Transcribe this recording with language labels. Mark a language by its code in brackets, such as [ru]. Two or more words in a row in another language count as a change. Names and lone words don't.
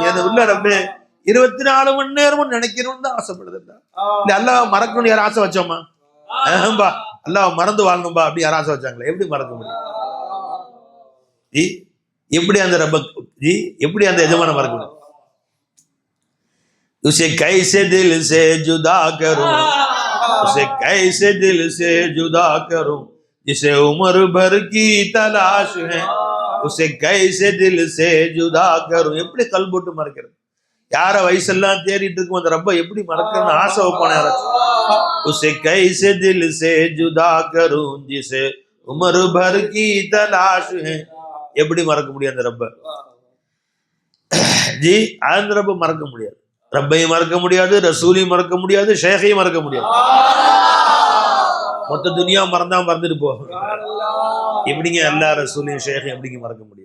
[ta] என உள்ள ரப்பே 24 மணி நேரமும் நினைக்கணும்னு தான் ஆசைப்படுது. இல்ல அல்லாஹ் மறக்கணும்னு யாரும் ஆசை வச்சோமா? அல்லாஹ் மறந்து வாழணும்பா அப்படி யாரும் ஆசை வச்சாங்களே? எப்படி மறக்க முடியும்? எப்படி அந்த ரப்ப எப்படி அந்த எஜமான மறக்க முடியும்? [hi] उसे कैसे दिल से जुदा करूं, उसे कैसे दिल से जुदा करूं, जिसे उम्र भर की तलाश है, उसे कैसे दिल से जुदा करूं. [ta] எப்படி கல்புட்டு மறக்கிறது? யார வயசெல்லாம் தேடிட்டு இருக்கும் அந்த ரப்ப எப்படி மறக்கணும்னு ஆசை வைப்பான யாராச்சும்? [hi] उसे कैसे दिल से जुदा करूं, जिसे उम्र भर की तलाश है. [ta] எப்படி மறக்க முடியும் அந்த ரப்ப? ஜி அந்த ரப்ப மறக்க முடியாது. ரப்பையும் மறக்க முடியாது, ரசூலையும் மறக்க முடியாது, ஷேகையும் மறக்க முடியாது. மொத்த துனியா மறந்துட்டு போகும். எப்படிங்க அல்லா ரசூலையும் ஷேகையும் எப்படிங்க மறக்க முடியும்?